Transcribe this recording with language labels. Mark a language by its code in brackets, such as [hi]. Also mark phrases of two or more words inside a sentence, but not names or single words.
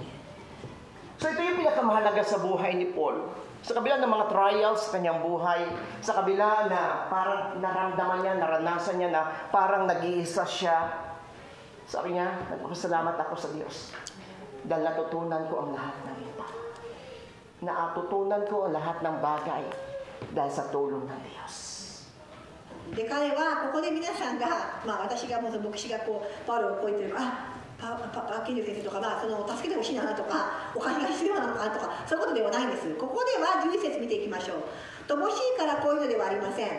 [tl] So ito yung pinakamahalaga sa buhay ni Paul. Sa kabila ng mga trials sa kanyang buhay, sa kabila na parang naramdaman niya, naranasan niya na parang nag-iisa siya, sabi niya, nagpapasalamat ako sa Diyos. Dahil natutunan ko ang lahat ng ito. Natutunan ko ang lahat ng bagay dahil sa tulong ng Diyos. [ja] で彼はここで皆さんが、私がもう牧師がパウロをこう言ってるケニュー先生とかその助けてほしいなとかお金が必要なのかとかそういうことではないんです。ここでは11節見ていきましょう。乏しいからこういうのではありません。